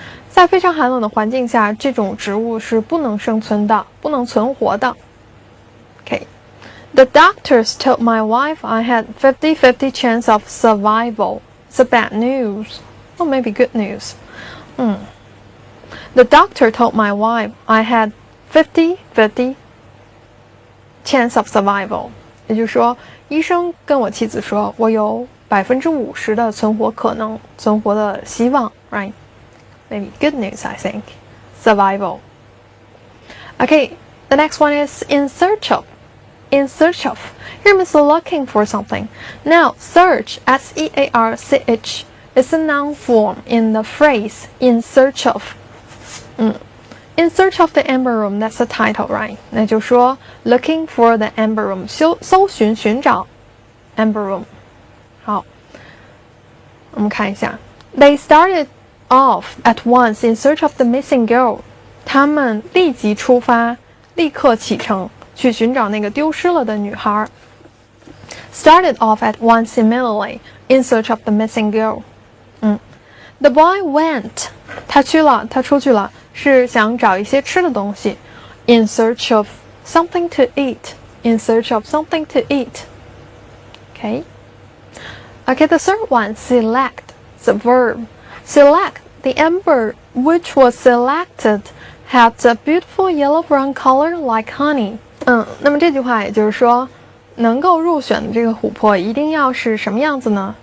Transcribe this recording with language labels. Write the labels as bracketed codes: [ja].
[zh] 在非常寒冷的环境下，这种植物是不能生存的，不能存活的。 [en] Okay. The doctors told my wife I had 50-50 chance of survival. It's a bad news. Or maybe good news. The doctor told my wife I had 50-50 chance of survival. [zh] 也就是说，医生跟我妻子说，我有50%的存活可能，存活的希望 ，right? [en] Maybe good news, I think. Survival. Okay, the next one is in search of. In search of. Here means looking for something. Now, search, S-E-A-R-C-H, is a noun form in the phrase in search of. In search of the Amber Room, that's the title, right? [zh] 那就说 [en] looking for the Amber Room, [zh] 搜寻寻找 [en] Amber Room. [zh] 好，我们看一下 [en] They started off at once in search of the missing girl. [zh] 他们立即出发，立刻启程去寻找那个丢失了的女孩。 [en] Started off at once immediately in search of the missing girl. The boy went. [zh] 他出去了，是想找一些吃的东西。 [en] In search of something to eat. In search of something to eat. Okay, the third one, select. It's a verb. Select. The amber which was selected had a beautiful yellow-brown color like honey. [zh] 那么这句话也就是说，能够入选的这个琥珀一定要是什么样子呢？